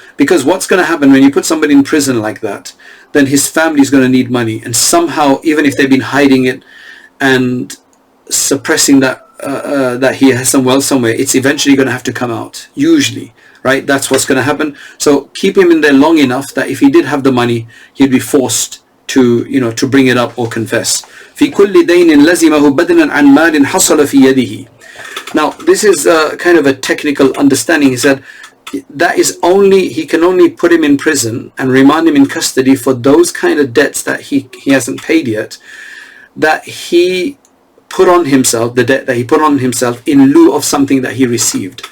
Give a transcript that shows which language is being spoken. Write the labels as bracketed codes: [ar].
[en] Because what's going to happen when you put somebody in prison like that, then his family is going to need money, and somehow, even if they've been hiding it and suppressing that that he has some wealth somewhere, it's eventually going to have to come out, usually, right? That's what's going to happen. So keep him in there long enough that if he did have the money, he'd be forced to, to bring it up or confess. [ar] في كل دين لزمه بدلا عن مال حصل في يده. [en] Now, this is kind of a technical understanding. He said that is only, he can only put him in prison and remand him in custody for those kind of debts that he hasn't paid yet, that he put on himself, the debt that he put on himself in lieu of something that he received.